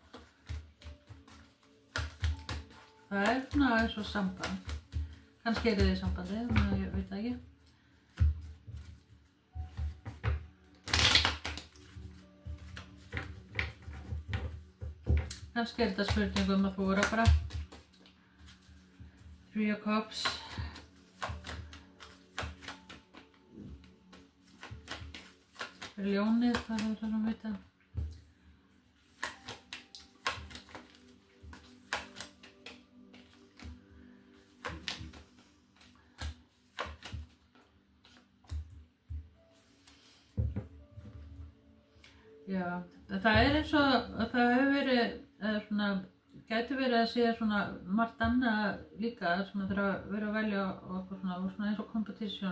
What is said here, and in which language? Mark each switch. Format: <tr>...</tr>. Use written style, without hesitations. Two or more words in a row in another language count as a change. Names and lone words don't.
<is>Það er svona eins og samband. Kannski þið í sambandi, en ég veit það ekki. Kannski þetta spurning að þóra bara. Three of Cups. Ljónið, það er það að vita. Já, það er eins og það hefur verið svona, gæti verið að sé svona margt annað líka sem það þarf að vera að velja og svona eins og competition.</is>